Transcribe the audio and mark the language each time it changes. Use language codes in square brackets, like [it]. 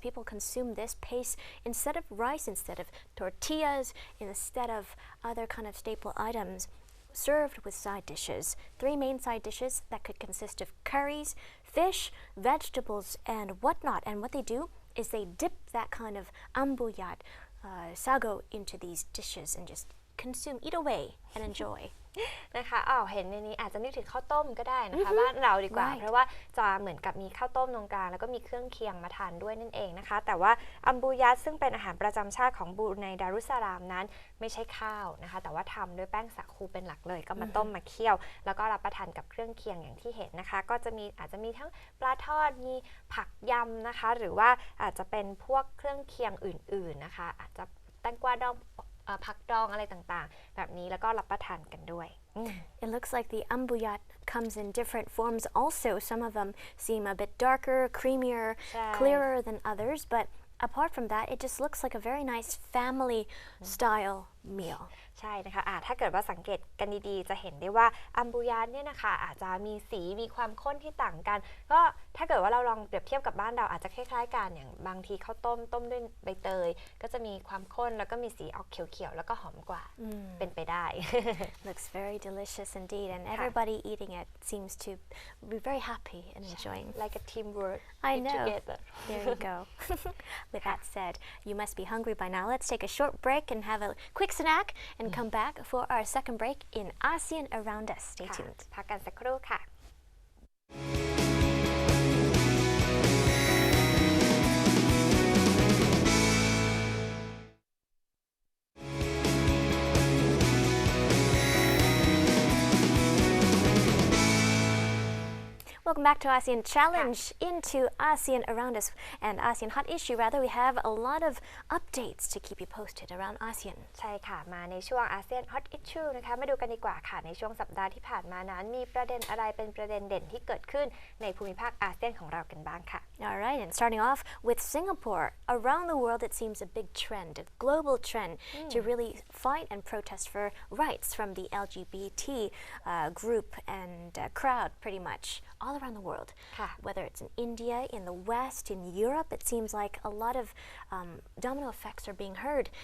[en] People consume this paste instead of rice, instead of tortillas, instead of other kind of staple items, served with side dishes. 3 main side dishes that could consist of curries, fish, vegetables, and whatnot. And what they do is they dip that kind of ambuyat sago into these dishes and just consume, eat away, and enjoy. [th] นะคะเห็นในนี้อาจจะนึกถึงข้าวต้มก็ได้นะคะบ้านเราดีกว่าเพราะว่าจะเหมือนกับมีข้าวต้มตรงกลางแล้วก็มีเครื่องเคียงมาทานด้วยนั่นเองนะคะแต่ว่าอัมบูยัตซึ่งเป็นอาหารประจำชาติของบรูไนดารุสลามนั้นไม่ใช่ข้าวนะคะแต่ว่าทำด้วยแป้งสาคูเป็นหลักเลยก็มาต้มมาเคี่ยวแล้วก็รับประทานกับเครื่องเคียงอย่างที่เห็นนะคะก็จะมีอาจจะมีทั้งปลาทอดมี ผักยำนะคะหรือว่าอาจจะเป็นพวกเครื่องเคียงอื่นๆนะคะอาจจะแตงกวาดองผักดองอะไรต่างๆแบบนี้แล้วก็รับประทานกันด้วย [en] It looks like the ambuyat comes in different forms also. Some of them seem a bit darker, creamier, clearer than others, but apart from that, it just looks like a very nice family style meal. [th] ใช่นะคะถ้าเกิดว่าสังเกตกันดีๆจะเห็นได้ว่าอัมบูยานเนี่ยนะคะอาจจะมีสีมีความข้นที่ต่างกันก็ถ้าเกิดว่าเราลองเปรียบเทียบกับบ้านเราอาจจะคล้ายๆกันอย่างบางทีข้าวต้มด้วยใบเตยก็จะมีความข้นแล้วก็มีสีออกเขียวๆแล้วก็หอมกว่าเป็นไปได้ [en] Looks very delicious indeed, and everybody eating it seems to be very happy and enjoying. like a teamwork I know. together. There you go. With that said, you must be hungry by now. Let's take a short break and have a quick snack and come back for our second break in ASEAN Around Us. Stay tuned. [th] พักกันสักครู่ค่ะ [en] Welcome back to ASEAN Challenge into ASEAN Around Us and ASEAN Hot Issue. Rather, we have a lot of updates to keep you posted around ASEAN. [th] ใช่ค่ะมาในช่วง ASEAN Hot Issue นะคะมาดูกันดีกว่าค่ะในช่วงสัปดาห์ที่ผ่านมานั้นมีประเด็นอะไรเป็นประเด็นเด่นที่เกิดขึ้นในภูมิภาคอาเซียนของเรากันบ้างค่ะ [en] All right, and starting off with Singapore. Around the world, it seems a big trend, a global trend, to really fight and protest for rights from the LGBT group and crowd, pretty much, all around the world. Whether it's in India, in the West, in Europe, it seems like a lot of domino effects are being heard.